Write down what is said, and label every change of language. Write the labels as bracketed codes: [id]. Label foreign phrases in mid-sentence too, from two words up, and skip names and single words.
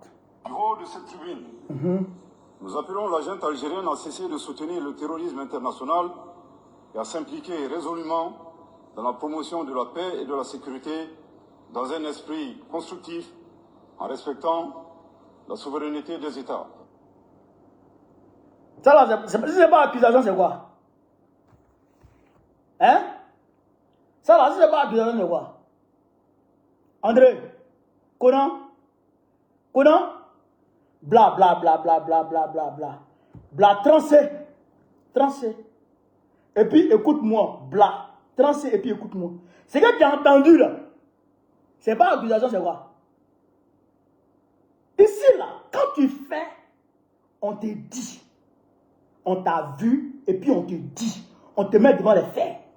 [fr] Du haut de cette tribune, nous appelons la junte algérienne à cesser de soutenir le terrorisme international et à s'impliquer résolument dans la promotion de la paix et de la sécurité dans un esprit constructif en respectant la souveraineté des États. Ça là, c'est pas accusation, c'est quoi? Hein? Ça là, c'est pas accusation, c'est quoi? André, Conan, bla bla bla bla bla bla bla bla, bla trancé. Et puis écoute-moi, bla trancé et puis écoute-moi. C'est que tu as entendu là. C'est pas accusation, c'est quoi? Ici là, quand tu fais, on te dit, on t'a vu et puis on te dit, on te met devant les faits.